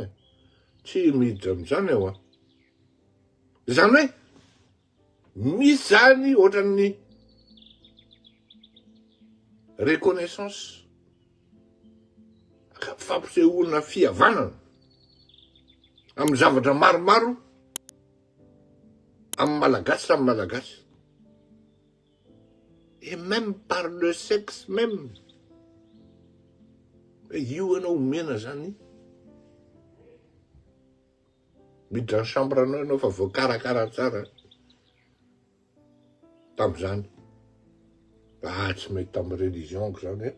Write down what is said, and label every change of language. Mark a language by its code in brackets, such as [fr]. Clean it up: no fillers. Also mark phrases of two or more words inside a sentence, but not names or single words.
[mg] Tsy miditra am'izany aho. Zany hoe, misy zany ohatran'ny reconnaissance. Fampisehoana fihavanana amin'ny zavatra maromaro amin'ny malagasy samy malagasy. [fr] Et même par le sexe même. [mg] Io anao omena zany. Miditra ny chambre anao ianao fa voakarakara tsara. Tam'izany. Tsy mety tamin'ny religionko zany e.